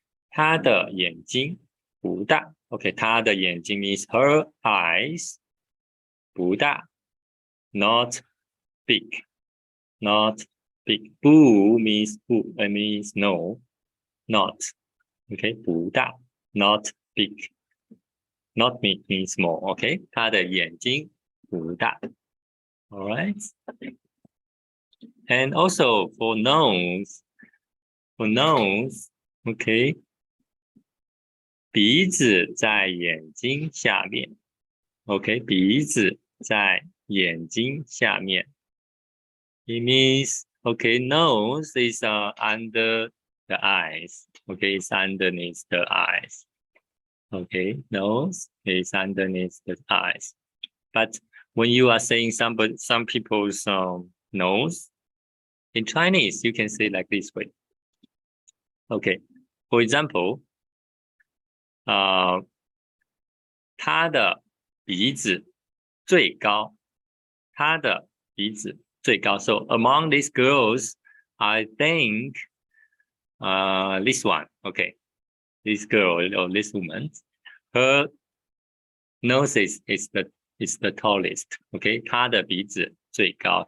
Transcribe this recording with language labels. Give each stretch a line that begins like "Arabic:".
Chinese: 他的眼睛不大.
English: Okay,
Chinese: 他的眼睛
English: means her eyes
Chinese: 不大,
English: not big, not big. 不 means 不 means no, not. Okay,
Chinese: 不大
English: not big, not big means small.
Chinese: Okay, 他的眼睛不大.
English: All right. And also for nose, okay,
Chinese: 鼻子在眼睛下面. Okay, 鼻子在眼睛下面.
English: It means, okay, nose is under the eyes. Okay, it's underneath the eyes. Okay, nose is underneath the eyes. But when you are saying some people's nose, in Chinese, you can say like this way. Okay, for example,
Chinese: 他的鼻子最高，他的鼻子最高。
English: So among these girls, I think this one, okay, this girl or this woman, her nose is the tallest.
Chinese: Okay, 他的鼻子最高。